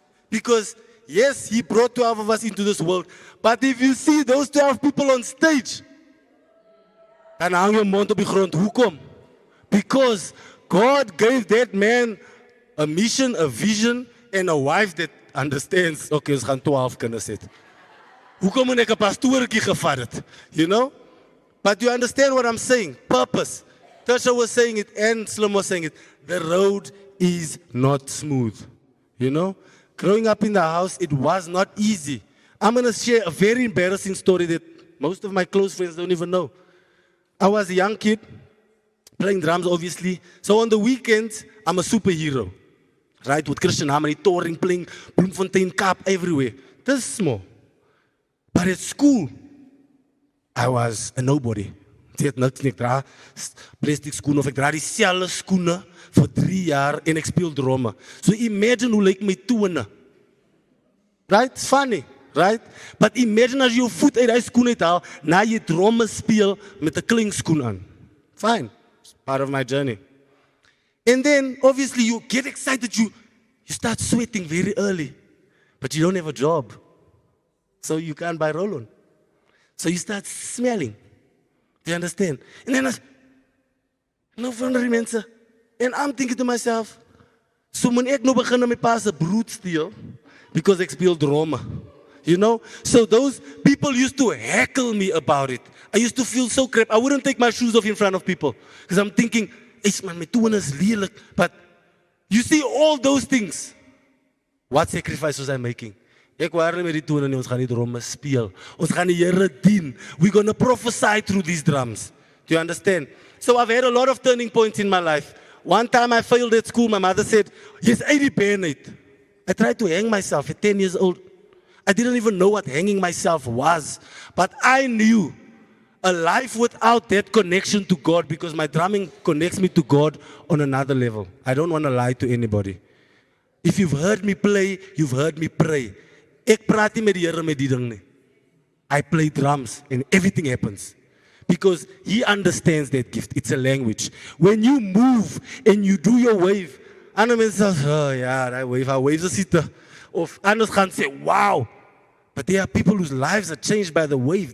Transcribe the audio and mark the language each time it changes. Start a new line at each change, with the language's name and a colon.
English: Because, yes, he brought 12 of us into this world. But if you see those 12 people on stage,
Afrikaans: dan hang jou mond op die grond. Hoekom?
English: Because God gave that man a mission, a vision, and a wife that understands, okay,
Afrikaans: ons gaan 12 kinders hê. Hoekom moet ek 'n pastoortjie gevat het?
English: You know? But you understand what I'm saying? Purpose. Tertia was saying it and Slim was saying it. The road is not smooth. You know? Growing up in the house, it was not easy. I'm going to share a very embarrassing story that most of my close friends don't even know. I was a young kid, playing drums obviously. So on the weekends, I'm a superhero. Right? With Christian Harmony, touring, playing Bloemfontein, Kaap, everywhere. This is small. But at school, I was a nobody.
Afrikaans: Ek niks nie, ek dra plastic skoene of ek dra dieselfde skoene vir 3 jaar en ek speel drome.
English: So imagine
Afrikaans: hoe lyk my tone.
English: Right? It's funny, right? But imagine
Afrikaans: as jy jou voet uit die skoen uithaal, na jy drome speel met 'n klinkskoen aan.
English: Fine. It's part of my journey. And then, obviously, you get excited, you start sweating very early, but you don't have a job. So you can't buy roll-on. So you start smelling. Do you understand? And then, no wonder
Afrikaans: mense.
English: And I'm thinking to myself,
Afrikaans: so moet ek nou begin met my pa se brood steel, because ek speel drome.
English: You know? So those people used to heckle me about it. I used to feel so crap. I wouldn't take my shoes off in front of people, because I'm thinking, "Eish man,
Afrikaans: my tone is lelik."
English: But you see all those things. What sacrifice was I making?
Afrikaans: Ek waarlik met die tone nie, ons gaan die drome speel. Ons gaan die Here dien.
English: We're going to prophesy through these drums. Do you understand? So I've had a lot of turning points in my life. One time I failed at school. My mother said, "Yes, 80 I tried to hang myself at 10 years old. I didn't even know what hanging myself was. But I knew a life without that connection to God, because my drumming connects me to God on another level. I don't want to lie to anybody. If you've heard me play, you've heard me pray.
Afrikaans: Ek praat nie met die Here met die ding nie.
English: I play drums and everything happens. Because He understands that gift. It's a language. When you move and you do your wave,
Afrikaans: ander mense sê, "Oh ja, daai wave, haar waves is sitte." Of anders gaan sê,
English: "Wow." But there are people whose lives are changed by the wave.